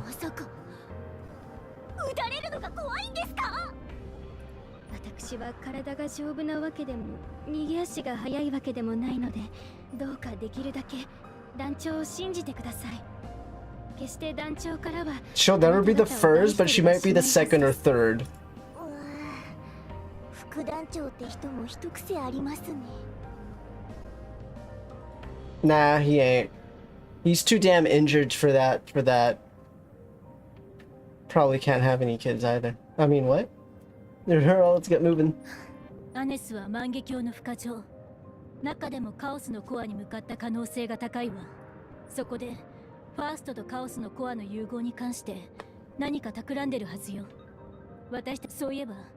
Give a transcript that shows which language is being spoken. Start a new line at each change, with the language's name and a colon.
Japanese: まさか撃たれるのが怖いんですか？私は体が丈夫なわけでも逃げ足が速いわけでもないので、どうかできるだけ団長を信じてください。決して団長からは
English: She'll never be the first, but she might be the second or third.
Japanese: 副団長って人も一癖ありますね。
English: Nah, he ain't. He's too damn injured for that. Probably can't have any kids either. I mean, what? Let's get moving.
Japanese: アネスは万華鏡の副課長。中でもカオスのコアに向かった可能性が高いわ。そこでファーストとカオスのコアの融合に関して何か企んでるはずよ。私たちそういえば